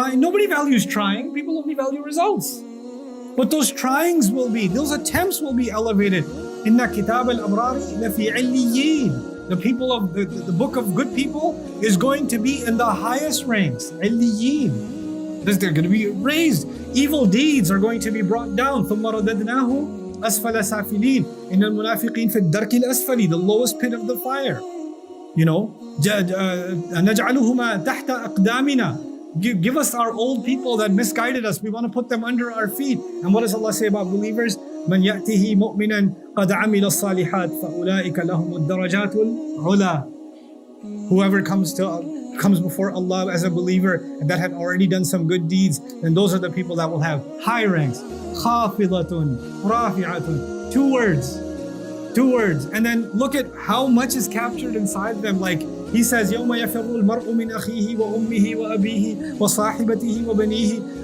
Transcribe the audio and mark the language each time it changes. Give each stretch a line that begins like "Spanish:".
English: Nobody values trying. People only value results. But those tryings will be, those attempts will be elevated.
Arabic: Inna kitab al-abrari lafi illiyin.
English: The people of the book of good people is going to be in the highest ranks. Illiyin. They're going to be raised. Evil deeds are going to be brought down.
Arabic: ثُمَّ رَدَدْنَاهُ أَسْفَلَ سَافِلِينَ إِنَّ الْمُنَافِقِينَ فِي الدَّرْكِ الْأَسْفَلِ.
English: The lowest pit of the fire. You know,
Arabic: نَجْعَلُهُمَا تَحْتَ أَقْدَامِنَا.
English: Give us our old people that misguided us. We want to put them under our feet. And what does Allah say about believers?
Arabic: مَنْ يَأْتِهِ مُؤْمِنًا قَدْ عَمِلَ الصَّالِحَاتِ فَأُولَٰئِكَ لَهُمُ الدَّرَجَاتُ الْعُلَىٰ.
English: Whoever comes before Allah as a believer and that had already done some good deeds, then those are the people that will have high ranks.
Arabic: خَافِضَةٌ رَافِعَةٌ.
English: Two words. And then look at how much is captured inside them. Like he says,
Arabic: يَوْمَ يَفِرُّ الْمَرْءُ مِنْ أَخِيهِ وَأُمِّهِ وَأَبِيهِ وَصَاحِبَتِهِ وَبَنِيهِ.